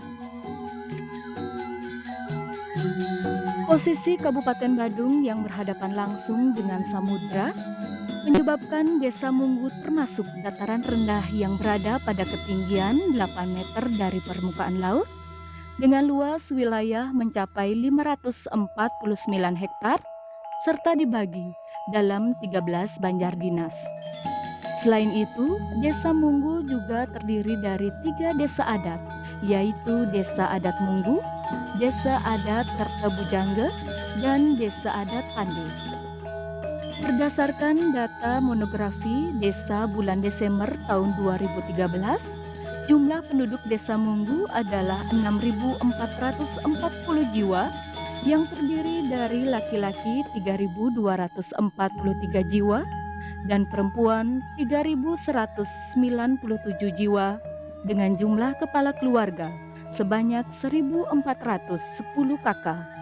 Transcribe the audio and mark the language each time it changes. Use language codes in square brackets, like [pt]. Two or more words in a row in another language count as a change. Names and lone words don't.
[id] Posisi Kabupaten Badung yang berhadapan langsung dengan samudra menyebabkan Desa Munggu termasuk dataran rendah yang berada pada ketinggian 8 meter dari permukaan laut dengan luas wilayah mencapai 549 hektar serta dibagi dalam 13 banjar dinas. Selain itu, Desa Munggu juga terdiri dari 3 desa adat, yaitu Desa Adat Munggu, Desa Adat Kertebujangga, dan Desa Adat Pande. Berdasarkan data monografi Desa bulan Desember tahun 2013, jumlah penduduk Desa Munggu adalah 6.440 jiwa yang terdiri dari laki-laki 3.243 jiwa dan perempuan 3.197 jiwa dengan jumlah kepala keluarga sebanyak 1.410 kakak.